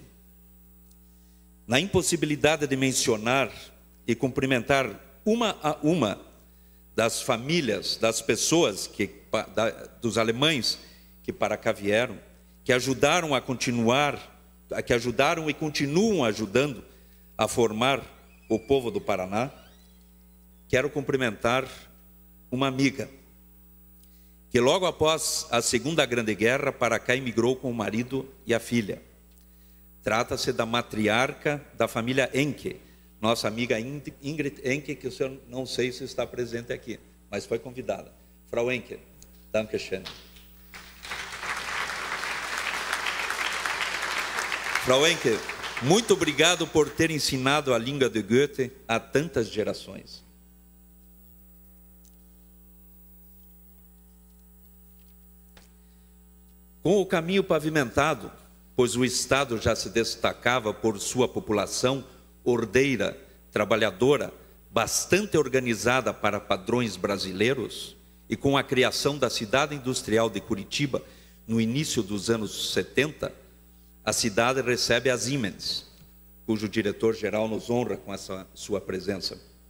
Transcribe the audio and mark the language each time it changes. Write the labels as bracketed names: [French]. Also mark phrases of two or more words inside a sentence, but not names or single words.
[Portuguese] Na impossibilidade de mencionar e cumprimentar uma a uma das famílias, das pessoas, dos alemães que para cá vieram, que ajudaram a continuar, que ajudaram e continuam ajudando a formar o povo do Paraná, quero cumprimentar uma amiga, que logo após a Segunda Grande Guerra para cá emigrou com o marido e a filha. Trata-se da matriarca da família Enke, nossa amiga Ingrid Enke, que o senhor não sei se está presente aqui, mas foi convidada. [German] Frau Enke, danke schön. Frau Enke, [Portuguese] muito obrigado por ter ensinado a língua de Goethe a tantas gerações. Com o caminho pavimentado, pois o Estado já se destacava por sua população ordeira, trabalhadora, bastante organizada para padrões brasileiros, e com a criação da cidade industrial de Curitiba no início dos anos 70, a cidade recebe a Siemens, cujo diretor-geral nos honra com essa sua presença.